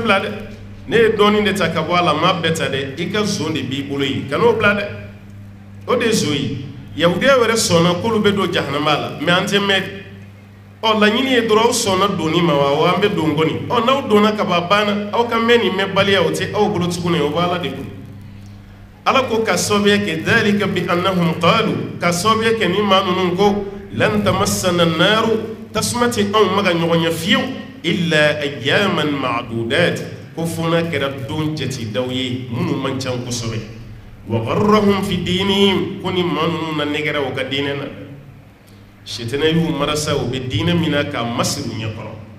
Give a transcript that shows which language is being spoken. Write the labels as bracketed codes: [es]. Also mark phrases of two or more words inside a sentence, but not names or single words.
[bm] bila dɛ ne ye dɔɔnin de ta ka bɔ a la m'a bɛɛ ta dɛ i ka zon de b'i bolo yen kan'o bila dɛ o de ye zo ye yahudiya yɛrɛ sɔnna k'olu bɛ don jahanama la mais an tɛ mɛn ɔ laɲini ye dɔrɔn aw sɔnna donni ma wa an bɛ don kɔni ɔ n'aw donna ka ban banna aw ka mɛn nin mɛnbaliya o tɛ aw bolo tuguni o b'Ala de bolo Ala ko ka sababuya kɛ [ar] ذلك بأنهم قالوا [bm] ka sababuya kɛ ni maa ninnu ko [ar] لن تمسنا النار [bm] tasuma tɛ anw ma ka ɲɔgɔn ye fiyewu [ar] إلا أياما معدودات [bm] ko fona kɛra don jatidaw ye minnu man ca kosɛbɛ [ar] وغرهم في دينهم [bm] ko ni maa ninnu na negɛra u ka diinɛ na sitana y'u marasa u bɛ diinɛ min na k'a masiri u ɲɛ kɔrɔ